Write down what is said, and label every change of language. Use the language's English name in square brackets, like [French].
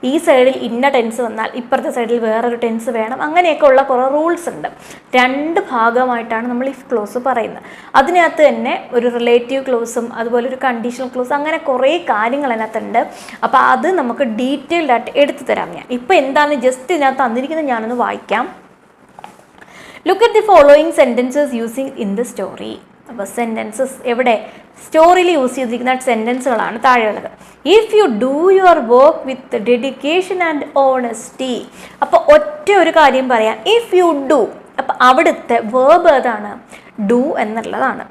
[Malayalam] ഈ സൈഡിൽ ഇന്ന ടെൻസ് വന്നാൽ ഇപ്പുറത്തെ സൈഡിൽ വേറൊരു ടെൻസ് വേണം. അങ്ങനെയൊക്കെ ഉള്ള കുറേ റൂൾസ് ഉണ്ട്. 2 ഭാഗമായിട്ടാണ് നമ്മൾ ഇഫ് ക്ലോസ് പറയുന്നത്. അതിനകത്ത് തന്നെ ഒരു റിലേറ്റീവ് ക്ലോസും അതുപോലെ ഒരു കണ്ടീഷണൽ ക്ലോസ്, അങ്ങനെ കുറേ കാര്യങ്ങൾ അതിനകത്തുണ്ട്. അപ്പോൾ അത് നമുക്ക് ഡീറ്റെയിൽഡ് ആയിട്ട് എടുത്തു തരാം. ഞാൻ ഇപ്പോൾ എന്താണ് ജസ്റ്റ് ഇതിനകത്ത് തന്നിരിക്കുന്നത് ഞാനൊന്ന് വായിക്കാം. [English] Look at the following sentences using in the story. [Malayalam] അപ്പോൾ സെൻറ്റൻസസ് എവിടെ സ്റ്റോറിയിൽ യൂസ് ചെയ്തിരിക്കുന്ന സെൻറ്റൻസുകളാണ് താഴെയുള്ളത്. [English] If you do your work with dedication and honesty. [Malayalam] അപ്പോൾ ഒറ്റ ഒരു കാര്യം പറയാം, [English] If you do. [Malayalam] അപ്പം അവിടുത്തെ വേർബ് ഏതാണ്? ഡു എന്നുള്ളതാണ്.